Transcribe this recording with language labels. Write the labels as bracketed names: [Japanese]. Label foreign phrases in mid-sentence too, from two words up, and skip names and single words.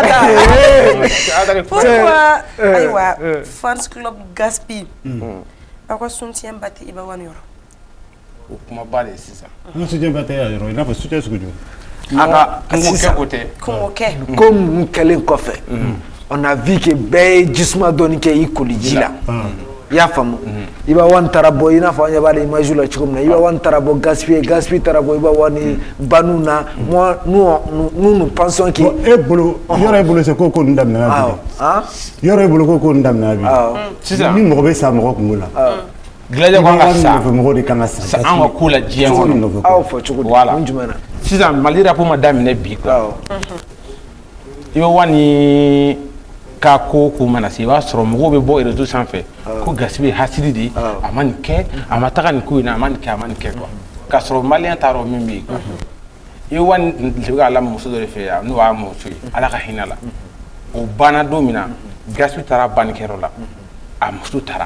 [Bambara] pourquoi ayiwa fans club Gaspi aw ka soutien ba tɛ Iba Wan yɔrɔ o kuma ba de sisan an soutien ba tɛ yɔrɔ i n'a fɔ soutien sugu jumɛn an ka kungo kɛ ko mun kɛlen kɔfɛ [French] on a vu que [Bambara] bɛɛ ye jisuma dɔɔni kɛ i koli ji la i y'a faamu Iba Wan taara bɔ i n'a fɔ an ɲɛ b'a la image la cogo min na Iba Wan taara bɔ Gaspi taara bɔ Iba Wan ni Banu na [French] moi nous pensons que [Bambara] e bolo yɔrɔ e bolo [French] c'est [Bambara] ko ninnu daminɛna bi yɔrɔ e bolo ko ninnu daminɛna bi sisan ni mɔgɔ bɛ sa mɔgɔ kungo la Gladia ko ka sa mɔgɔ de kan ka sa an ka ko la diɲɛ kɔnɔ aw fɔ cogo di mun jumɛn na sisan Mali rap ma daminɛ bi quoi Iba Wan ni ka ko mana se i b'a sɔrɔ mɔgɔw bɛ bɔ réseau sanfɛ ko Gaspi ye hasidi de a ma nin kɛ a ma taga nin ko in na a ma nin kɛ quoi k'a sɔrɔ maliyɛn t'a dɔn min bɛ yen Iba Wan bɛ ka lamɔ muso dɔ de fɛ yan n'o y'a muso ye Ala ka hinɛ la o banna don min na Gaspi taara bannikɛyɔrɔ la a muso taara